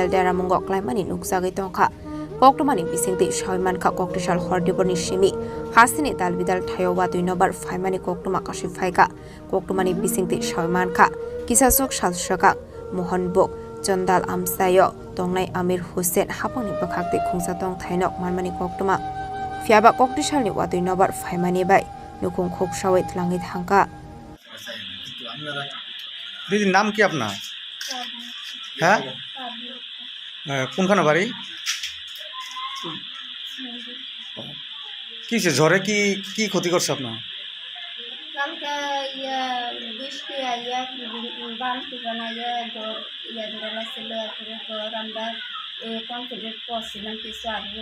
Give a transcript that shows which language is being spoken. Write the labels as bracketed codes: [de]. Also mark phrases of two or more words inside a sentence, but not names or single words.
[trp] देरा मुंगौ क्लाइमानि नुकसागै तंखा कक्टमानि बिसिंति सयमानखा ककटिशाल हरदिबरनि सिमि हासिनि दालबिदाल थायो वातै नम्बर फाइमानि कक्टमा कासि फायका कक्टमानि बिसिंति सयमानखा किसासक सालसका मोहन बुक चंदाल आमसायो तंनाय आमिर हुसैन हापंनि बखाकते खुंसा तंग थाइनक मानमानि कक्टमा फियाबा ककटिशालनि वातै नम्बर फाइमानि बाय नुकुं खुकसावै लाङै थांका [bn] দিদির নাম কি আপনার? হ্যাঁ, কোনখানে বাড়ি? কি ঝড়ে কি কি ক্ষতি করছে আপনার? কালকে বৃষ্টি আইয়া বানটি বানাইয়া ধরে লাগছিল, এরপরে ঘর আমরা কমপ্লিট করছিলাম, কিছু আরো